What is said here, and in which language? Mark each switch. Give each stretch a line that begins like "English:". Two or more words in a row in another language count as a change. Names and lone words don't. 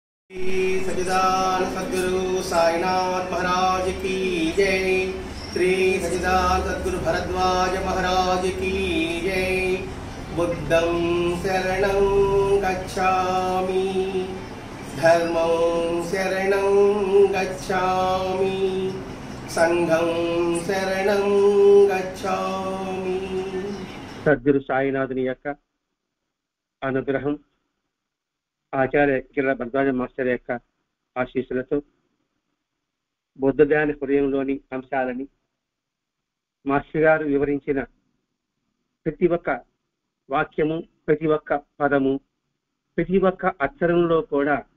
Hindi: सच्चिदानंद सद्गुरु साईनाथ महाराज की जय। श्री सच्चिदानंद सद्गुरु भरद्वाज महाराज की जय।
Pali: बुद्धं शरणं गच्छामि, धर्मं शरणं गच्छामि, संघं शरणं गच्छामि।
Telugu: సద్గురు సాయినాథుని యొక్క అనుగ్రహం, ఆచార్య కిరణ్ భరద్వాజ మాస్టర్ యొక్క ఆశీస్సులతో బుద్ధ ధ్యాన హృదయంలోని అంశాలని మాస్టర్ గారు వివరించిన ప్రతి ఒక్క వాక్యము, ప్రతి ఒక్క పదము, ప్రతి ఒక్క అక్షరంలో కూడా